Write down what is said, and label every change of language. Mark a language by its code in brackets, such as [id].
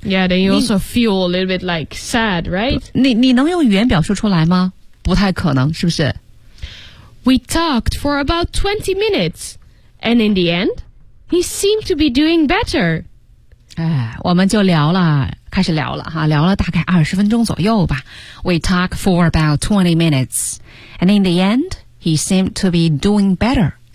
[en] Yeah, then you also feel a little bit like sad, right? [zh] 你能用语言表述出来吗？不太可能，是不是？ [en] We talked for about 20 minutes. And in the end, he seemed to be doing better. [zh] 哎，我们就聊了，开始聊了哈，聊了大概二十分钟左右吧。 [en] We talk for about 20 minutes. And in the end, he seemed to be doing better.